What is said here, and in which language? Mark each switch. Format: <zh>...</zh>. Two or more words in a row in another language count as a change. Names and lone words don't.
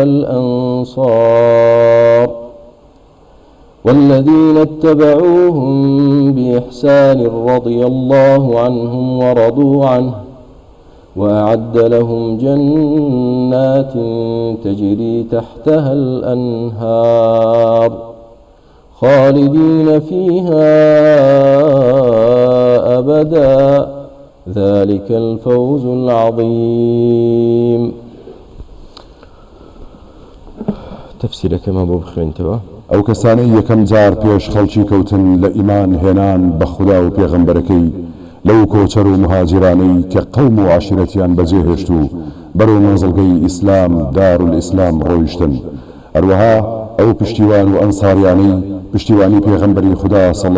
<ar>والأنصار والذين اتبعوهم بإحسان رضي الله عنهم ورضوا عنه وأعد لهم جنات تجري تحتها الأنهار خالدين فيها أبدا ذلك الفوز العظيم تفسير</ar> <ku>كما بخوين توا</ku> <ckb>ئەو کەسانەی یەکەم جار پێش خەڵکی کەوتن لە ئیمان هێنان بە خودا و پێغەمبەرەکەی لەو کۆچەر و مهاجرانەی کە قەوم و عاشرەتیان بەجێهێشت و بەرەو مەنزڵگەی ئیسلام دارولئیسلام ڕۆیشتن هەروەها ئەو پشتیوان و ئەنساریانەی پشتیوانی پێغەمبەری خدا صلی</ckb>